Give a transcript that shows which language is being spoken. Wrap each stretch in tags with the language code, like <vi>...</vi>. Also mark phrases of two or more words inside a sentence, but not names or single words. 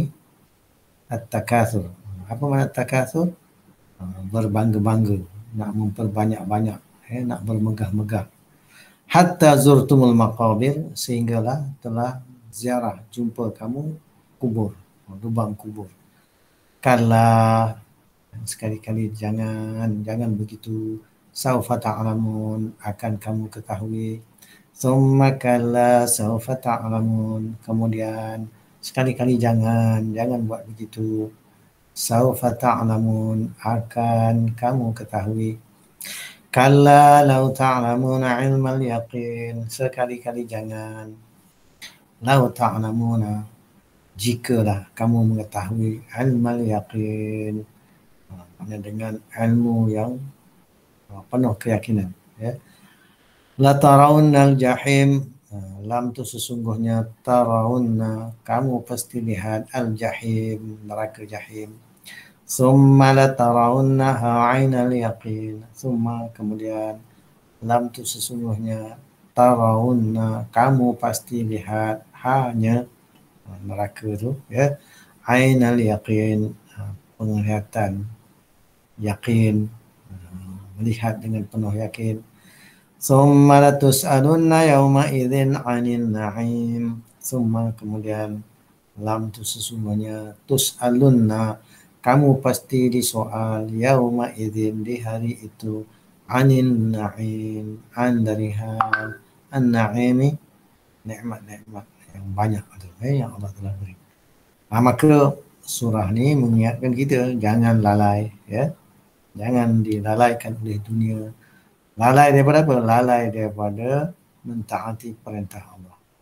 <ms>At-Takatsur. Apa makna At-Takatsur? Berbangga-bangga, nak memperbanyak-banyak, nak bermegah-megah.</ms> <ar>حتى زرتم المقابر,</ar> <ms>sehinggalah telah ziarah, jumpa kamu kubur, lubang kubur. Kala, sekali-kali jangan begitu.</ms> <ar>سوف تعلمون,</ar> <ms>akan kamu ketahui.</ms> <ar>ثم كلا سوف تعلمون,</ar> <ms>kemudian sekali-kali jangan buat begitu.</ms> <ar>سوف تعلمون,</ar> <ms>akan kamu ketahui.</ms> <ar>كلا لو تعلمون علم اليقين,</ar> <ms>sekali-kali jangan.</ms> <ar>لو تعلمون,</ar> <ms>jikalah kamu mengetahui</ms> <ar>علم اليقين,</ar> <ms>dengan ilmu yang penuh keyakinan.</ms> <ar>لترون الجحيم,</ar> <ms>lam tu sesungguhnya, tarawunna, kamu pasti lihat, al-jahim, neraka jahim.</ms> <ar>ثم لترونها عين اليقين ثم,</ar> <ms>kemudian, lam tu sesungguhnya, tarawunna, kamu pasti lihat, hanya neraka tu,</ms> <ar>عين اليقين,</ar> <ms>penglihatan yakin, melihat dengan penuh yakin.</ms> <ar>ثم لتسألن يومئذ عن النعيم ثم,</ar> <ms>kemudian, lam tu sesungguhnya, tus'alunna, kamu pasti disoal,</ms> <ar>يومئذ,</ar> <ms>di hari itu,</ms> <ar>عن النعيم,</ar> <ms>an dari hal, an-na'imi, nikmat-nikmat yang banyak yang Allah telah beri. Maka surah ni mengingatkan kita jangan lalai, jangan dilalaikan oleh dunia. Lalai daripada apa? Lalai daripada mentaati perintah Allah.</ms>